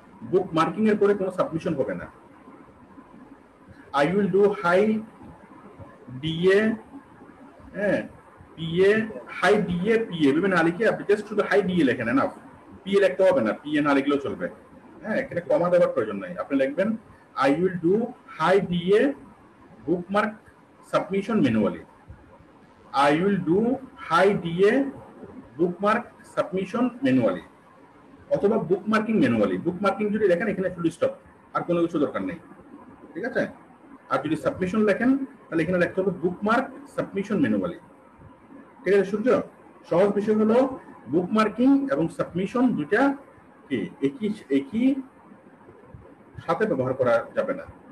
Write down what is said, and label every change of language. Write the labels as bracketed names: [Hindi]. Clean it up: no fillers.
[Bangla] বুক marking এর পরে কোনো সাবমিশন হবে না। [English] I will do high DA, [Bangla] হ্যাঁ, পিএ, হাই ডিএ পিএ এভাবে না লিখে আপনি জাস্ট শুধু হাই ডিএ লেখেন, না পিএ লিখতে হবে না, পিএ না লিখলেও চলবে। হ্যাঁ, এখানে কমা দেওয়ার প্রয়োজন নাই। আপনি লিখবেন [English] I will do high DA bookmark submission manually. I will do high DA bookmark submission manually [Bangla] অথবা বুকমার্কিং ম্যানুয়ালি। বুকমার্কিং যদি লেখেন এখানে ফুল স্টপ, আর কোনো কিছু দরকার নেই, ঠিক আছে? আর যদি সাবমিশন লেখেন তাহলে এখানে লিখতে হবে বুকমার্ক সাবমিশন ম্যানুয়ালি, ঠিক আছে সূর্য? সহজ বিষয় হলো বুকমার্কিং এবং সাবমিশন দুইটা কি একই একই সাথে ব্যবহার করা যাবে না।